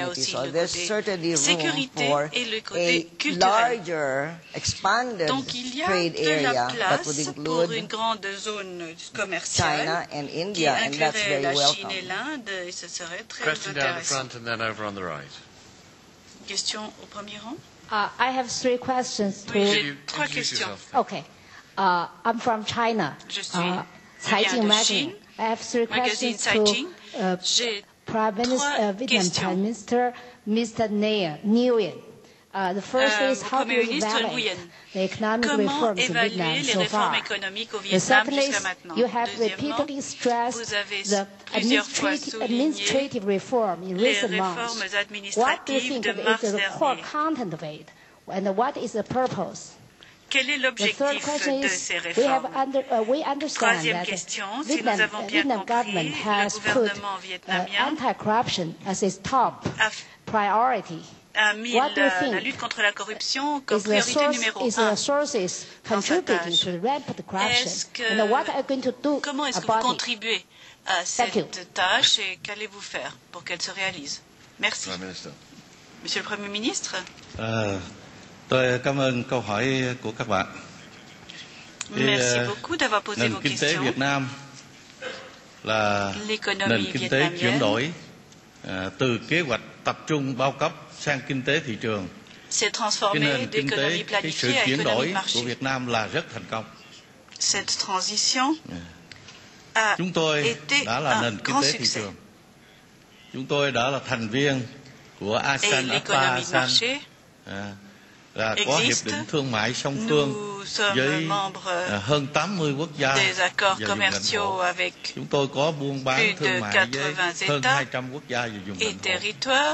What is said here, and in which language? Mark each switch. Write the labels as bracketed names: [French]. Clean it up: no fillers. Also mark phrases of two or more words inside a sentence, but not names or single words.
[English] So there's certainly room for a larger, expanded trade area that would include China and India, and that's very welcome. Question down the front and then over on the right. [French] Question au premier rang. [English] I have 3 questions. [French] Trois questions. [English] Okay. I'm from China. [French] Je suis Caijing Magazine. [English] I have 3 questions to Vietnam Prime Minister, Mr. Nguyen. The first is how do you evaluate the economic reforms in Vietnam so far? The second is you have repeatedly stressed the administrative reform in recent months. What do you think is the core content of it, and what is the purpose? [French] Quel est l'objectif de ces réformes? Troisième question, si nous avons bien compris, le gouvernement vietnamien a mis la lutte contre la corruption comme priorité numéro 1 dans sa tâche. Comment est-ce que vous contribuez à cette tâche et qu'allez-vous faire pour qu'elle se réalise? Merci. Monsieur le Premier ministre. [Vietnamese] Tôi cảm ơn câu hỏi của các bạn. [French] Merci beaucoup d'avoir posé vos questions. [Vietnamese] Nền kinh tế Việt Nam là nền kinh tế chuyển đổi từ kế hoạch tập trung bao cấp sang kinh tế thị trường. Cái nền kinh tế, cái sự chuyển đổi của Việt Nam là rất thành công. [French] Cette transition a [Vietnamese] Chúng tôi đã là nền kinh tế thị trường. Chúng tôi đã là thành viên của ASEAN, APA, ASEAN. là có hiệp định thương mại song phương với hơn 80 quốc gia và vùng lãnh thổ. Chúng tôi có buôn bán thương mại với hơn 200 quốc gia và vùng lãnh thổ.